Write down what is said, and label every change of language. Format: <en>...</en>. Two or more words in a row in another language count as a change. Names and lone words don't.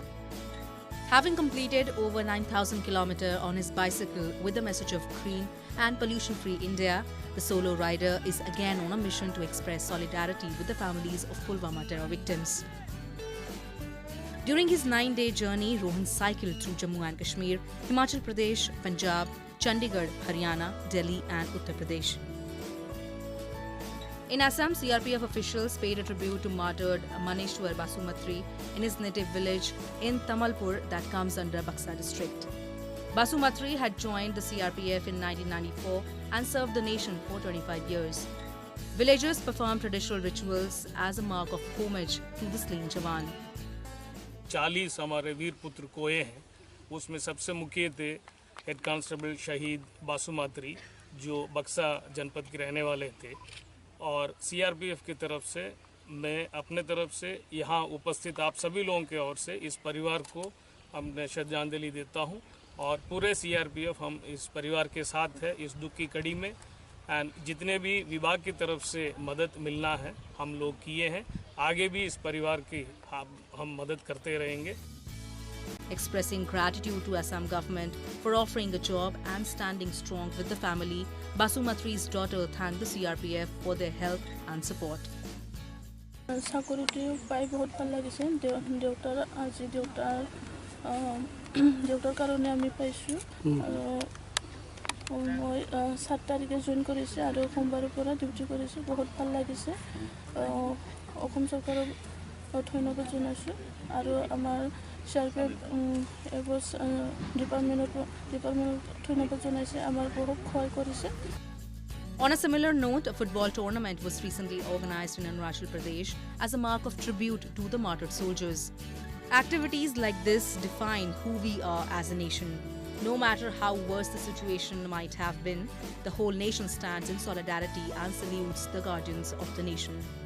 <en>Having completed over 9,000 kilometers on his bicycle with the message of green and pollution-free India, the solo rider is again on a mission to express solidarity with the families of Pulwama terror victims. During his 9-day journey, Rohan cycled through Jammu and Kashmir, Himachal Pradesh, Punjab, Chandigarh, Haryana, Delhi and Uttar Pradesh. In Assam, CRPF officials paid a tribute to martyred Maneshwar Basumatri in his native village in Tamalpur that comes under Buxa district. Basumatri had joined the CRPF in 1994 and served the nation for 25 years. Villagers performed traditional rituals as a mark of homage to the slain Jawan.</en> <hi>40 हमारे वीर पुत्र कोए हैं, उसमें सबसे मुख्य थे हेड कांस्टेबल शहीद बासुमात्री जो बक्सा जनपद के रहने वाले थे और सीआरपीएफ की तरफ से मैं अपने तरफ से यहाँ उपस्थित आप सभी लोगों के ओर से इस परिवार को हमने श्रद्धांजलि देता हूँ और पूरे सीआरपीएफ हम इस परिवार के साथ है इस दुख की कड़ी में एंड जितने भी विभाग की तरफ से मदद मिलना है हम लोग किए हैं आगे भी इस परिवार की हम मदद करते रहेंगे.</hi> <en>Expressing gratitude to Assam government for offering a job and standing strong with the family, Basumatri's daughter thanked the CRPF for their help and support.</en> <as>চাকৰিটো পাই বহুত ভাল লাগিছে দেউতাৰ কাৰণে আমি পাইছোঁ আৰু মই 7 তাৰিখে জইন কৰিছে আৰু সোমবাৰৰ পৰা ডিউটি কৰিছে বহুত ভাল লাগিছে অসম চৰকাৰক ধন্যবাদ জনাইছোঁ আৰু আমাৰ CRPF ডিপাৰ্টমেণ্টত ধন্যবাদ জনাইছে আমাৰ বহুত সহায় কৰিছে.</as> <en>On a similar note, a football tournament was recently organized in Arunachal Pradesh as a mark of tribute to the martyred soldiers. Activities like this define who we are as a nation. No matter how worse the situation might have been, the whole nation stands in solidarity and salutes the guardians of the nation.</en>